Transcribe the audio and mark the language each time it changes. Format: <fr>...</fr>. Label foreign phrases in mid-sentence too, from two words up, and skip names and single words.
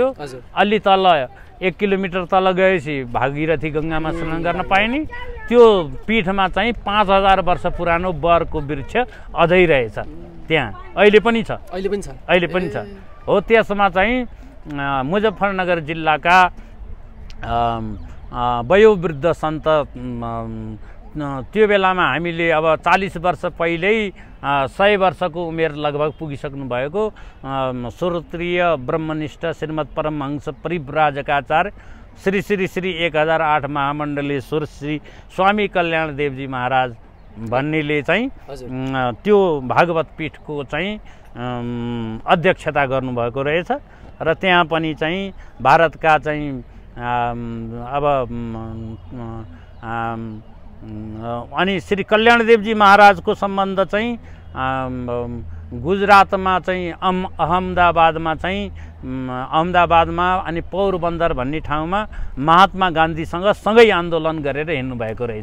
<ne>अलि तल 1 किलोमिटर तल गएपछि भागीरथी गङ्गामा स्नान गर्न पाइने त्यो पीठमा चाहिँ 5000 वर्ष पुरानो बरको वृक्ष अझै रहेछ त्यहाँ अहिले पनि छ हो। त्यसमा चाहिँ मुजफ्फरनगर जिल्लाका वयोवृद्ध सन्त त्यो बेलामा हामीले अब 40 वर्ष पहिल्यै 100 वर्षको उमेर लगभग पुगिसक्नु भएको श्रोत्रिय ब्रह्मनिष्ठ श्रीमद् परमहंस परिव्राजकाचार्य श्री श्री श्री 1008 महामण्डलेश्वर श्री स्वामी कल्याण देवजी महाराज भन्नेले चाहिँ त्यो भागवत पीठको चाहिँ अध्यक्षता गर्नुभएको रहेछ र त्यहाँ पनि चाहिँ भारतका चाहिँ अब अनि श्री कल्याणदेवजी महाराजको सम्बन्ध चाहिँ गुजरातमा चाहिँ अहमदाबादमा अनि पोरबन्दर भन्ने ठाउँमा महात्मा गान्धीसँग सँगै आन्दोलन गरेर हिँड्नु भएको रहेछ।</ne>